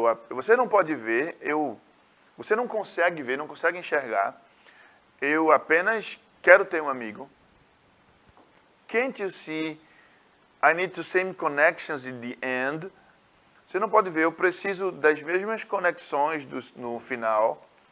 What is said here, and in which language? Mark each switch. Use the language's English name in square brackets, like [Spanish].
[Portuguese] Você não pode ver, você não consegue ver, não consegue enxergar. Eu apenas quero ter um amigo. [English] Can't you see, I need the same connections in the end. [Portuguese] Você não pode ver, eu preciso das mesmas conexões no final.